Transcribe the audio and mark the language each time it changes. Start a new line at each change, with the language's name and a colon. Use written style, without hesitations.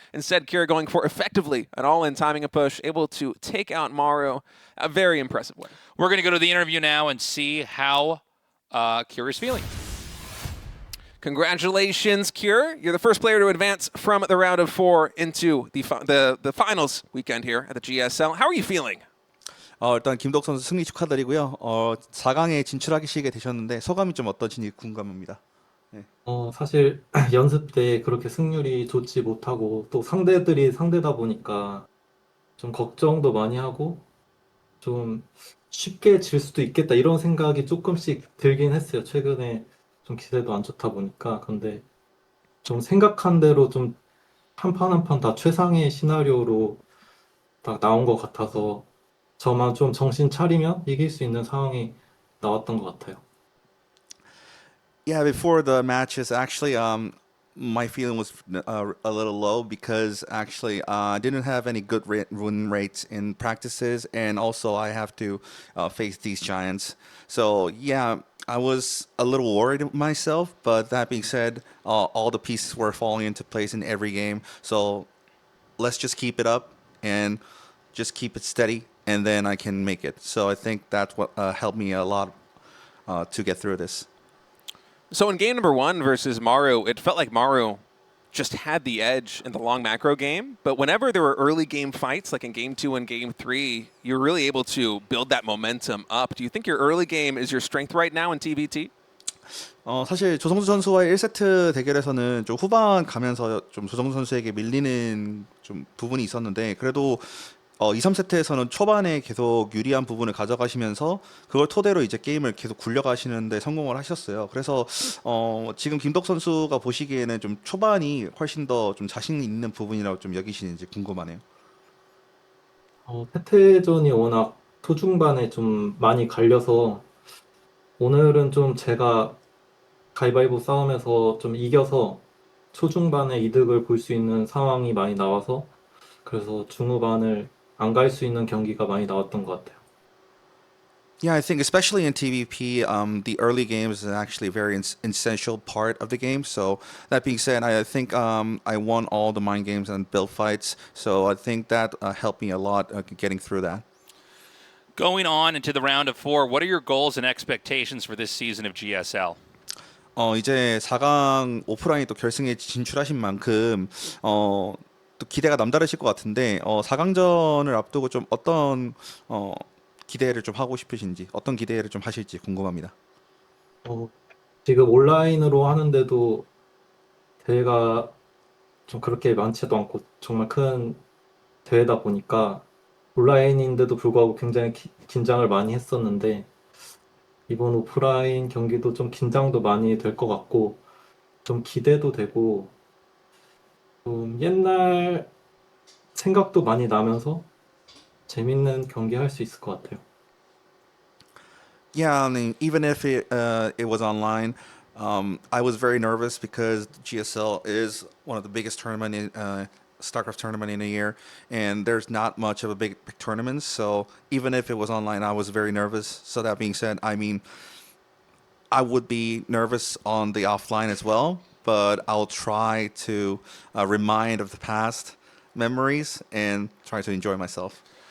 English: Instead, Cure going for effectively an all-in timing a push, able to take out Maru a very impressive way. We're going to go to the interview now and see how Cure is feeling. Congratulations, Cure. You're the first player to advance from the round of 4 into the finals weekend here at the GSL. How are you feeling?
Korean: 일단 김덕 선수 승리 축하드리고요. 4강에 진출하시게 되셨는데 소감이 좀 어떠신지 궁금합니다. 네. 사실 연습 때 그렇게 승률이 좋지 못하고 또 상대들이 상대다 보니까 좀 걱정도 많이 하고 좀 쉽게 질 수도 있겠다 이런 생각이 조금씩 들긴 했어요. 최근에 좀 기세도 안 좋다 보니까. 근데 좀 생각한 대로 좀 한 판 한 판 다 최상의 시나리오로 딱 나온 것 같아서 저만 좀 정신 차리면 이길 수 있는 상황이 나왔던 것 같아요.
English: Yeah, before the matches, actually, my feeling was a little low because actually I didn't have any good win rates in practices, and also I have to face these giants. So yeah, I was a little worried myself. But that being said, all the pieces were falling into place in every game. So let's just keep it up and just keep it steady, and then I can make it. So I think that's what helped me a lot to get through this. So in game number 1 versus Maru, it felt like Maru just had the edge in the long macro game. But whenever there were early game fights, like in game 2 and game 3, you were really able to build that momentum up. Do you think your early game is your strength right now in TBT?
Korean: 사실 조성주 선수와의 1세트 대결에서는 좀 후반 가면서 좀 조성주 선수에게 밀리는 좀 부분이 있었는데, 그래도 2, 3세트에서는 초반에 계속 유리한 부분을 가져가시면서 그걸 토대로 이제 게임을 계속 굴려가시는데 성공을 하셨어요. 그래서 지금 김덕 선수가 보시기에는 좀 초반이 훨씬 더 좀 자신 있는 부분이라고 좀 여기시는지 궁금하네요. 패태전이 워낙 초중반에 좀 많이 갈려서 오늘은 좀 제가 가위바위보 싸움에서 좀 이겨서 초중반에 이득을 볼 수 있는 상황이 많이 나와서 그래서 중후반을 안 갈 수 있는 경기가 많이 나왔던 것 같아요.
English: Yeah, I think especially in TVP, the early games is actually a very essential part of the game. So that being said, I think I won all the mind games and build fights. So I think that helped me a lot getting through that. Going on into the round of 4, what are your goals and expectations for this season of GSL?
Korean: 이제 4강 오프라인 또 결승에 진출하신 만큼 또 기대가 남다르실 것 같은데 4강전을 앞두고 좀 어떤 기대를 좀 하고 싶으신지, 어떤 기대를 좀 하실지 궁금합니다. 지금 온라인으로 하는데도 대회가 좀 그렇게 많지도 않고 정말 큰 대회다 보니까 온라인인데도 불구하고 굉장히 긴장을 많이 했었는데 이번 오프라인 경기도 좀 긴장도 많이 될 것 같고 좀 기대도 되고 좀 옛날 생각도 많이 나면서 재밌는 경기 할 수 있을 것 같아요.
English: Yeah, I mean, even if it was online, I was very nervous because GSL is one of the biggest StarCraft tournament in a year, and there's not much of a big tournament. So even if it was online, I was very nervous. So that being said, I mean, I would be nervous on the offline as well, but I'll try to remind of the past memories and try to enjoy myself.